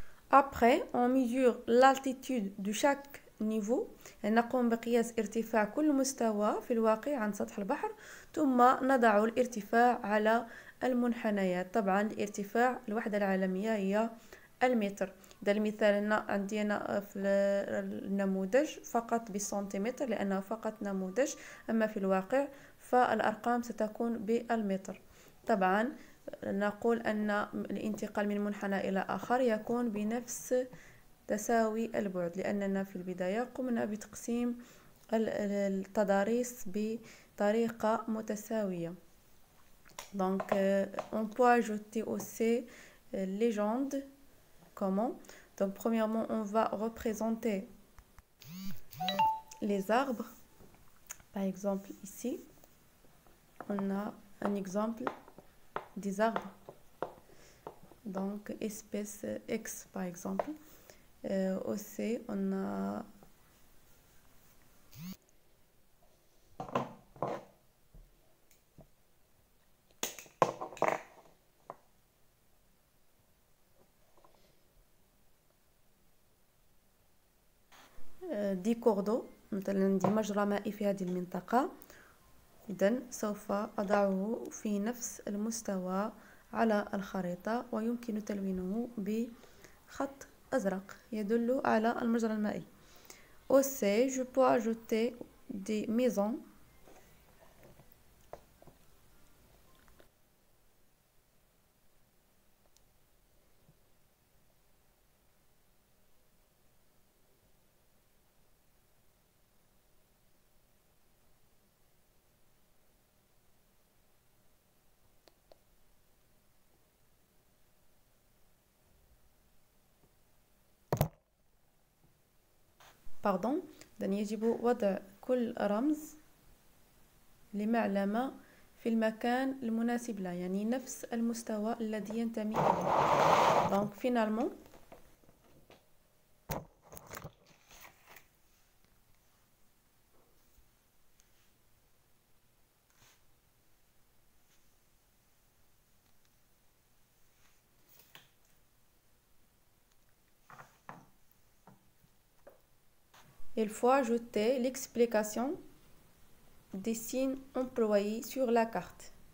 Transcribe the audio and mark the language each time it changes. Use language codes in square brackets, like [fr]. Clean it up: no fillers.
[fr] Après, on mesure l'altitude de chaque [ar] نيفو، نقوم بقياس ارتفاع كل مستوى في الواقع عن سطح البحر، ثم نضع الارتفاع على المنحنيات. طبعا الارتفاع الوحدة العالمية هي المتر. ده المثال هنا عندنا في النموذج فقط بالسنتيمتر لأنه فقط نموذج، أما في الواقع فالأرقام ستكون بالمتر. طبعا نقول أن الانتقال من منحنى إلى آخر يكون بنفس تساوي البعد، لأننا في البداية قمنا بتقسيم التضاريس بطريقة متساوية. [fr] Donc on peut ajouter aussi légende. Comment? Donc premièrement on va représenter les arbres. Par exemple ici on a un exemple des arbres. Donc espèce X par exemple. Aussi on a [ar] دي كوردو، مثلا دي مجرى مائي في هذه المنطقة، إذن سوف أضعه في نفس المستوى على الخريطة ويمكن تلوينه بخط أزرق يدل على المجرى المائي. [fr] Aussi, je peux ajouter des maisons. Pardon. [ar] إذن يجب وضع كل رمز لمعلمة في المكان المناسب له، يعني نفس المستوى الذي ينتمي إليه. [fr] Donc finalement il faut ajouter l'explication des signes employés sur la carte.